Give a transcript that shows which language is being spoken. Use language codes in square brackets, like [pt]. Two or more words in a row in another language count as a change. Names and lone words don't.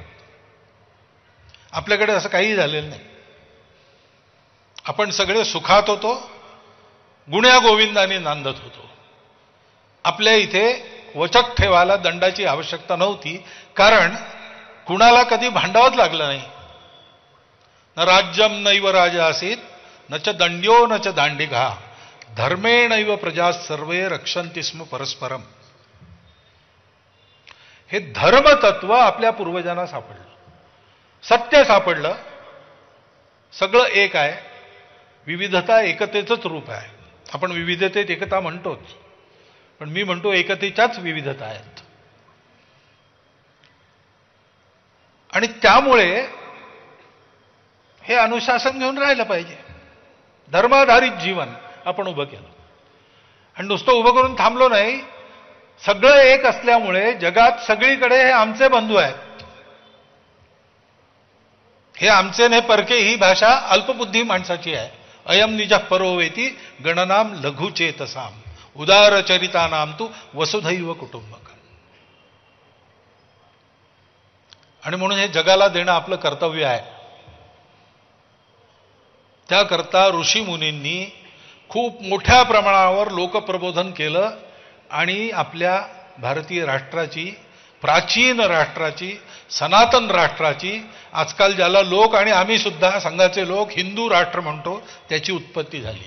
[mr] आपल्याकडे असं काही झालेलं नाही. आपण सगळे सुखात होतो, गुण्यागोविंदाने नांदत होतो. आपल्या इथे वचक ठेवायला दंडाची आवश्यकता नव्हती, कारण कुणाला कधी भांडावंच लागलं नाही. [sa] न राज्यम नैव राजा असीत, न च दंड्यो न च दांडिघा, धर्मेणैव प्रजा सर्वे रक्षन्ति स्म परस्परम. [mr] हे धर्मतत्व आपल्या पूर्वजांना सापडलं, सत्य सापडलं. सगळं एक आहे, विविधता एकतेचंच रूप आहे. आपण विविधतेत एकता म्हणतोच, पण मी म्हणतो एकतेच्याच विविधता आहेत. आणि त्यामुळे हे अनुशासन घेऊन राहिलं पाहिजे. धर्माधारित जीवन आपण उभं केलं. आणि नुसतं उभं करून थांबलो नाही, सगळं एक असल्यामुळे जगात सगळीकडे हे आमचे बंधू आहेत. हे आमचे ने परके ही भाषा अल्पबुद्धी माणसाची आहे. [sa] अयम निज परोवेती गणनाम लघुचेतसाम, उदारचरितानाम तू वसुधैव कुटुंबकम. [mr] आणि म्हणून हे जगाला देणं आपलं कर्तव्य आहे. त्याकरता ऋषी मुनींनी खूप मोठ्या प्रमाणावर लोकप्रबोधन केलं आणि आपल्या भारतीय राष्ट्राची, प्राचीन राष्ट्राची, सनातन राष्ट्राची, आजकाल ज्याला लोक आणि आम्ही सुद्धा संघाचे लोक हिंदू राष्ट्र म्हणतो, त्याची उत्पत्ती झाली.